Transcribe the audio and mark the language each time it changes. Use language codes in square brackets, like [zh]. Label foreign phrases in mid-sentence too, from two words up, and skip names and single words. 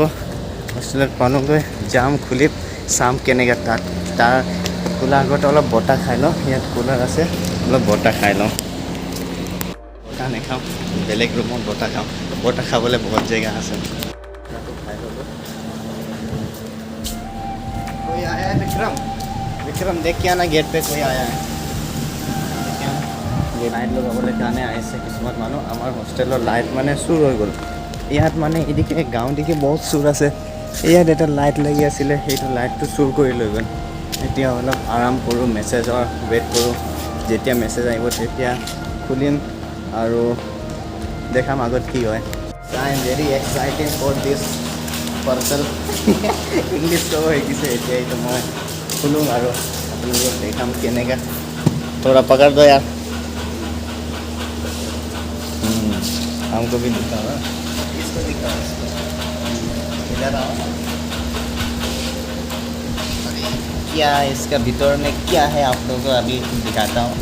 [as] হোষ্টেলত পালোঁগৈ, যাম খুলি চাম কেনেকৈ তাত। তাৰ খোলাৰ আগতে অলপ বতাহ খাই লওঁ, ইয়াত কুলাৰ আছে, অলপ বতাহ খাই লওঁ। বতাহ নাখাওঁ, বেলেগ ৰুমত বতাহ খাওঁ, বতাহ খাবলৈ বহুত জেগা আছে। বতাহটো খাই ল'লোঁ। [hi] कोई आया है [as] विक्रम? [hi] विक्रम देख के आना गेट पे कोई आया है। [as] লাইট লগাবলৈ কাৰণে আহিছে কিছুমান মানুহ। আমাৰ হোষ্টেলৰ লাইট মানে চুৰ হৈ গ'ল। ইয়াত মানে এদিকে গাঁও দিকে বহুত চুৰ আছে। ইয়াত এটা লাইট লাগি আছিলে, সেইটো লাইটটো চুৰ কৰি লৈ গ'ল। এতিয়া অলপ আৰাম কৰোঁ, মেছেজৰ ৱেইট কৰোঁ। যেতিয়া মেছেজ আহিব তেতিয়া খুলিম আৰু দেখাম আগত কি হয়। [en] I am very excited for this parcel. [as] ইংলিছ ক'ব শিকিছে এতিয়া, এইটো মই খুলোঁ আৰু আপোনালোকক দেখাম কেনেকৈ। [hi] थोड़ा पकड़ दो यार, हमको भी दिखाओ ना, इसको दिखाओ, इधर आओ। क्या इसका भीतर में क्या है आप लोगों को अभी दिखाता हूँ।